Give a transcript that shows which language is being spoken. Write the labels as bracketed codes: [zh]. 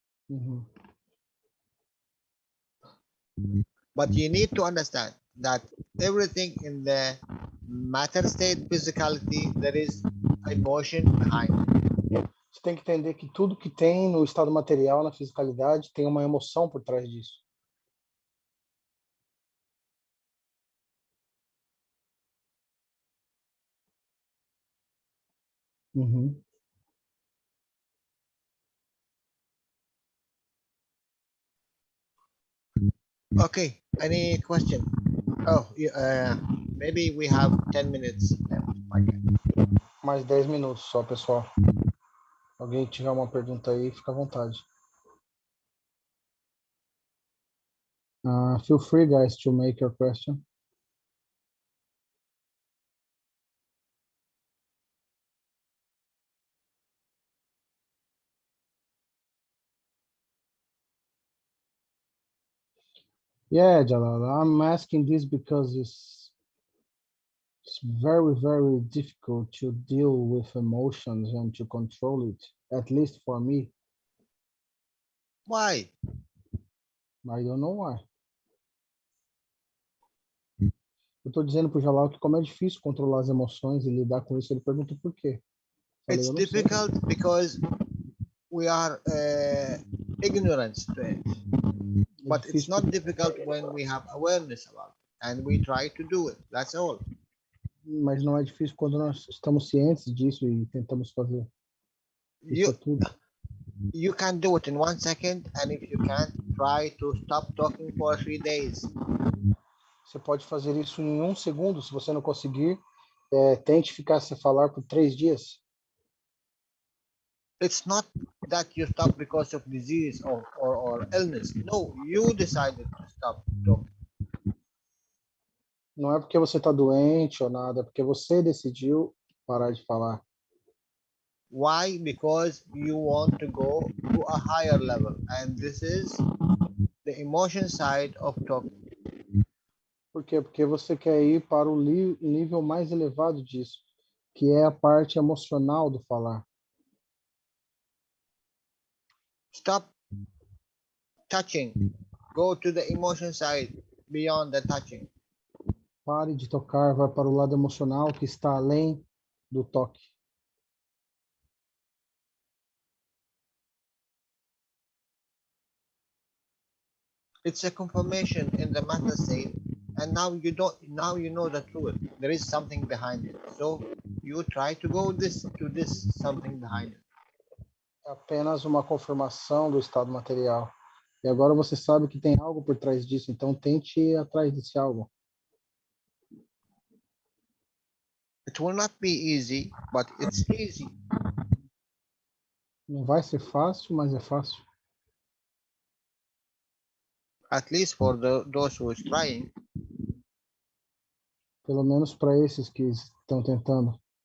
[en] Mm-hmm. But you need to understand that everything in the matter state physicality, there is emotion behind it. [pt] Você tem que entender que tudo que tem no estado material, na fisicalidade, tem uma emoção por trás disso. Uhum. [en] Okay, any question? Oh, maybe we have 10 minutes left. [pt] Mais 10 minutos só, pessoal. Alguém tiver uma pergunta aí, fica à vontade. [en] Feel free, guys, to make your question. Yeah, Jalal, I'm asking this because it's very, very difficult to deal with emotions and to control it, at least for me. Why? I don't know why. [pt] Eu tô dizendo pro Jalal que como é difícil controlar as emoções e lidar com isso, ele pergunta por quê. Falei, [en] It's difficult because we are ignorant to it. But it's not difficult when we have awareness about it and we try to do it. That's all. [pt] Mas não é difícil quando nós estamos cientes disso e tentamos fazer. Isso é tudo. [en] You can do it in 1 second, and if you can't, try to stop talking for 3 days. [pt] Você pode fazer isso em 1 segundo. Se você não conseguir, tente ficar sem falar por 3 dias. [en] It's not that you stop because of disease or illness. No, you decided to stop talking. [pt] Não é porque você está doente ou nada, é porque você decidiu parar de falar. [en] Why? Because you want to go to a higher level, and this is the emotion side of talking. [pt] Por quê? Porque você quer ir para o nível mais elevado disso, que é a parte emocional do falar. [en] Stop touching. Go to the emotion side, beyond the touching. [pt] Pare de tocar, vai para o lado emocional que está além do toque. [en] It's a confirmation in the matter state, and now you don't. Now you know the truth. There is something behind it. So you try to go to this something behind it. [pt] É apenas uma confirmação do estado material. E agora você sabe que tem algo por trás disso, então tente ir atrás desse algo. [en] It will not be easy, but it's easy. [pt] Não vai ser fácil, mas é fácil. [en] At least for those who is trying. [pt] Pelo menos para esses que estão tentando.